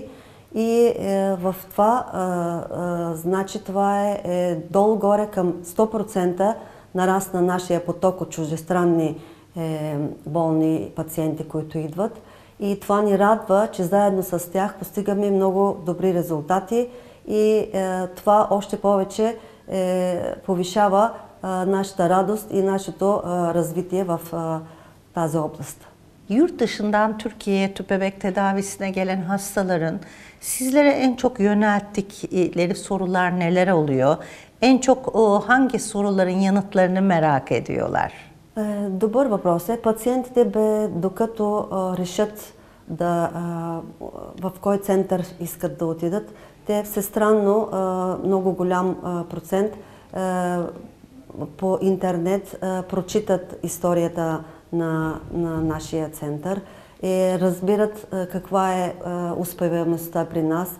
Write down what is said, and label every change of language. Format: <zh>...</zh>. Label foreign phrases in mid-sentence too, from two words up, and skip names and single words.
<bg>И в това, значи това е долу-горе към 100% нарасна нашия поток от чуждестранни болни пациенти, които идват. И това ни радва, че заедно с тях постигаме много добри резултати и това още повече повишава нашата радоst и нашето развитие в тази област.</bg> <tr>Yurt dışından Türkiye'ye tüp bebek tedavisine gelen hastaların sizlere en çok yönelttikleri sorular neler oluyor? En çok hangi soruların yanıtlarını merak ediyorlar?</tr> <bg>Добър въпрос е. Пациентите докато решат в кой център искат да отидат, те всестранно много голям процент по интернет прочитат историята на нашия център и разбират каква е успеваемостта при нас.</bg>